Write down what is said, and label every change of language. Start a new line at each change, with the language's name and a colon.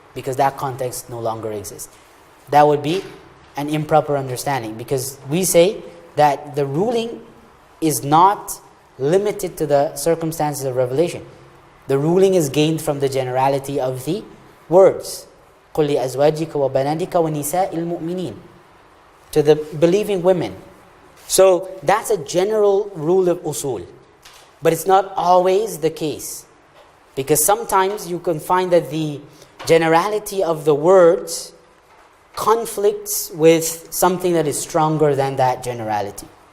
English: because that context no longer exists. That would be an improper understanding, because we say that the ruling is not limited to the circumstances of revelation. The ruling is gained from the generality of the words.
Arabic: قُلْ لِأَزْوَاجِكَ وَبَنَاتِكَ وَنِسَاءِ الْمُؤْمِنِينَ,
English: to the believing women. So that's a general rule of usul. But it's not always the case. Because sometimes you can find that the generality of the words conflicts with something that is stronger than that generality.